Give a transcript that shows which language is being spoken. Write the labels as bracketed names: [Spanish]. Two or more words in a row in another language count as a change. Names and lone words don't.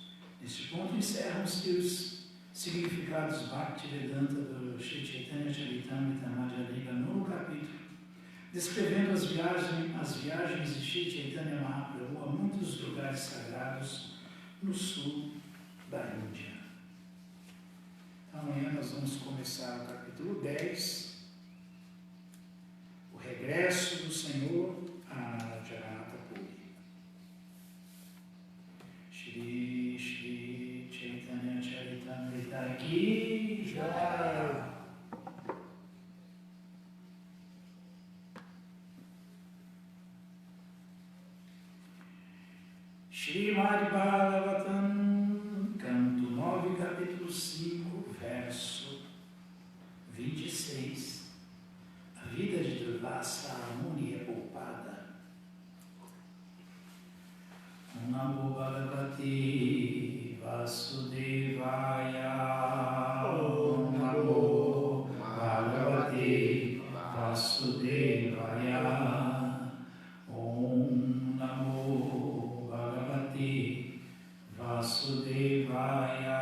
[Portuguese] Neste ponto encerram-se os significados Bhaktivedanta do Shri Chaitanya Charitamrita Madhya Lila no capítulo, descrevendo as viagens de Shri Chaitanya Mahaprabhu a muitos lugares sagrados no sul da Índia. Amanhã nós vamos começar o capítulo 10, o regresso do Senhor a Jagannath Puri. [Hindi] श्री श्री चैतन्य चरितामृत की जय. [Portuguese] Srimad Bhagavatam, canto 9, capítulo 5, verso 26. A vida de Durvasa Muni é poupada. [Sanskrit] नमो भगवते वासुदेवाय. नमो भगवते वासुदेवाय. ॐ नमो भगवते वासुदेवाय.